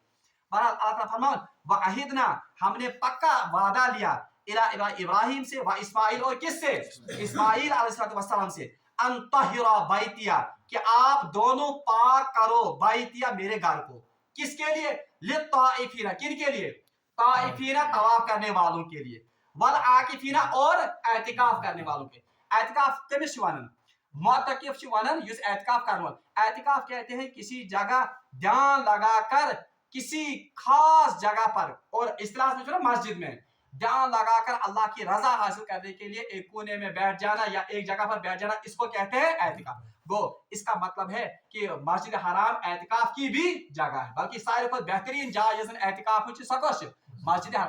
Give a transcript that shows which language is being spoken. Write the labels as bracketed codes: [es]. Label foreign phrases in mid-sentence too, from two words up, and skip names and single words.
[ur] بہرحال اللہ تعالیٰ فرمان [ar] وعہدنا [ur] ہم نے پکا وعدہ لیا [ar] الی ابراہیم [ur] سے و اسماعیل اور کس سے اسماعیل علیہ السلام سے [ar] ان طہرا بیتیا [ur] کہ آپ دونوں پاک کرو بیتیا میرے گھر کو کس کے لیے [ar] للطائفین [ur] کن کے لیے طائفین طواف کرنے والوں کے لیے [ar] والعاکفین [ur] اور اعتکاف کرنے والوں کے. [ks] اعتکاف کمس ونن معتکف ونن یس اعتکاف کرنے [ur] اعتکاف کہتے ہیں کسی جگہ دھیان لگا کر کسی خاص جگہ پر اور اصطلاح میں جو مسجد میں دھیان لگا کر اللہ کی رضا حاصل کرنے کے لیے ایک کونے میں بیٹھ جانا یا ایک جگہ پر بیٹھ جانا اس کو کہتے ہیں اعتکاف. گو اس کا مطلب ہے کہ مسجد حرام اعتکاف کی بھی جگہ ہے بلکہ سارے پر بہترین جگہ جس اعتکاف [ks] ہوچ سکوش [ur] مسجد حرام.